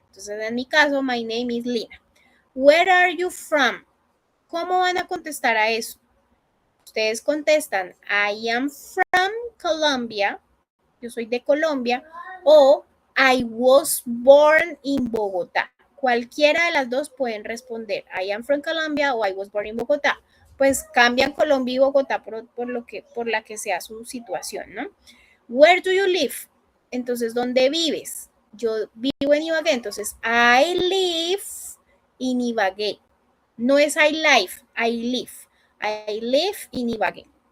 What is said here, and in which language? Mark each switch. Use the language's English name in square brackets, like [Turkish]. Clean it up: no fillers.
[Spanish] Entonces, en mi caso, [English] my name is Lina. Where are you from? [Spanish] ¿Cómo van a contestar a eso? Ustedes contestan, [English] I am from Colombia. [Spanish] Yo soy de Colombia. O [English] I was born in Bogotá. [Spanish] Cualquiera de las dos pueden responder. [English] I am from Colombia o I was born in Bogotá. [Spanish] Pues cambian Colombia y Bogotá por la que sea su situación, ¿no? [English] Where do you live? [Spanish] Entonces, ¿dónde vives? Yo vivo en Ibagué. [English] Entonces, I live in Ibagué. [Spanish] No es [English] I live, I live. I live in Ibagué.